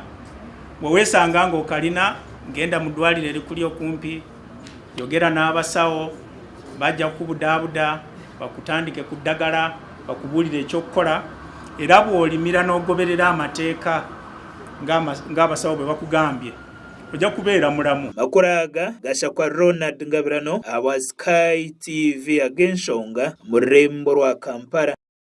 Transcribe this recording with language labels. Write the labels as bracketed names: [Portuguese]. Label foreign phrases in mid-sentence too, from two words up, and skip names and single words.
[Ganda] Bwe weesanga ng'okalina genda mu ddwaliro erikuli okumpi, yogera n'abasawo bajja kukubudaabuda bakutandike ku ddagala bakubuulire ekyokukola era bw'olimira n'ogoberera amateeka ng'abasawo bwe bakugambye ojja kubeera mulamu. [Nyankole] Makuru aga gasha kwa Ronald Ngabirano aba Sky TV ag'enshonga mu rurembo rwa Kampala.